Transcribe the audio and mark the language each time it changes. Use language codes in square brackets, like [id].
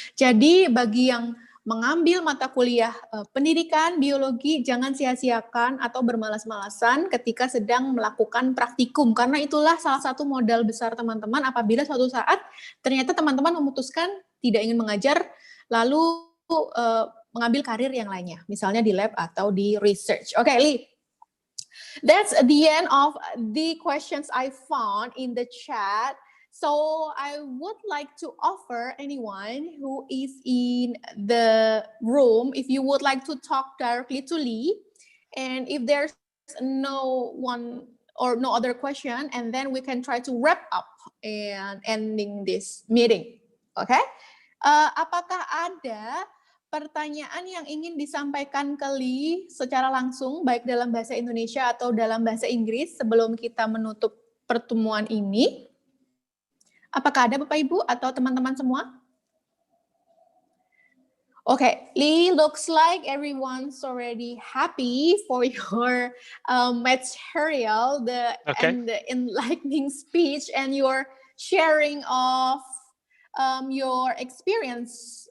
[id] Jadi bagi yang mengambil mata kuliah pendidikan biologi, jangan sia-siakan atau bermalas-malasan ketika sedang melakukan praktikum, karena itulah salah satu modal besar teman-teman apabila suatu saat ternyata teman-teman memutuskan tidak ingin mengajar, lalu mengambil karir yang lainnya, misalnya di lab atau di research. [en] Okay, Lee. That's the end of the questions I found in the chat. So I would like to offer anyone who is in the room, if you would like to talk directly to Lee, and if there's no one or no other question, and then we can try to wrap up and ending this meeting. Okay? [id] Apakah ada pertanyaan yang ingin disampaikan ke Lee secara langsung, baik dalam bahasa Indonesia atau dalam bahasa Inggris, sebelum kita menutup pertemuan ini? Apakah ada Bapak Ibu atau teman-teman semua? [en] Okay, Lee, looks like everyone's already happy for your material, and the enlightening speech and your sharing of your experience.